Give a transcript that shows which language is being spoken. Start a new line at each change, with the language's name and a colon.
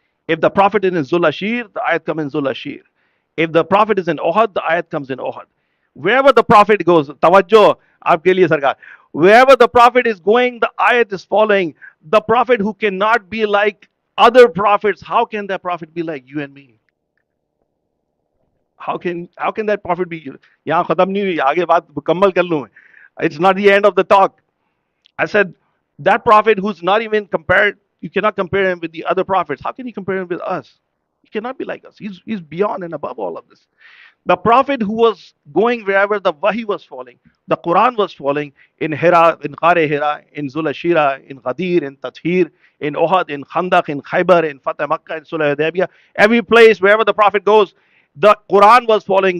English: If the Prophet is in Zulashir, the ayat comes in Zulashir. If the Prophet is in Ohad, the ayat comes in Ohad. Wherever the Prophet goes,
Hindi: tawajjo, aapke liye sarkar.
English: Wherever the Prophet is going, the ayat is following. The Prophet who cannot be like other prophets, how can that Prophet be like you and me? How can that Prophet be?
Hindi: यहाँ खत्म नहीं हुई, आगे बात मुकम्मल कर लूँ.
English: It's not the end of the talk. I said that Prophet who's not even compared, you cannot compare him with the other prophets. How can you compare him with us? He cannot be like us. He's beyond and above all of this. The Prophet who was going wherever the Wahi was falling, the Quran was falling in Hira, in Qare Hira, in Zulashira, in Ghadir, in Tathir, in Ohad, in Khandaq, in Khaybar, in Fateh Makkah, in Sulh Hudaybiyah, every place wherever the Prophet goes, the Quran was falling.